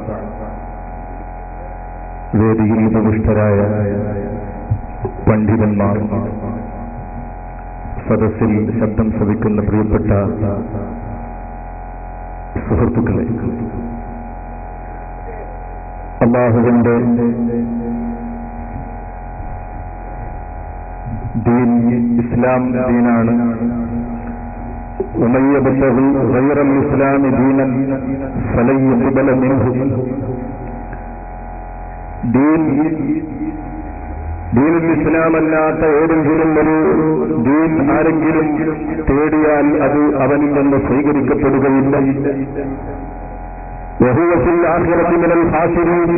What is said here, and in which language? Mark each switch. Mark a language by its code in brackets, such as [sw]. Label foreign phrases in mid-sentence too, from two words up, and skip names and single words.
[ml] വേദിയിൽ ഉപവിഷ്ടരായ പണ്ഡിതന്മാർ, സദസ്സിൽ ശബ്ദം ശ്രവിക്കുന്ന പ്രിയപ്പെട്ട സുഹൃത്തുക്കളെ, അല്ലാഹുവിന്റെ ദീൻ ഇസ്ലാം ദീനാണ്. [ar] ومن يبتغي غير الإسلام دينا فلن يقبل منه. دين الإسلام [ml] അല്ലാത്ത ഏതെങ്കിലും ഒരു ദീൻ ആരെങ്കിലും തേടിയാൽ അത് അവനിൽ നിന്ന് സ്വീകരിക്കപ്പെടുകയില്ല. [ar] وهو في الآخرة من الخاسرين.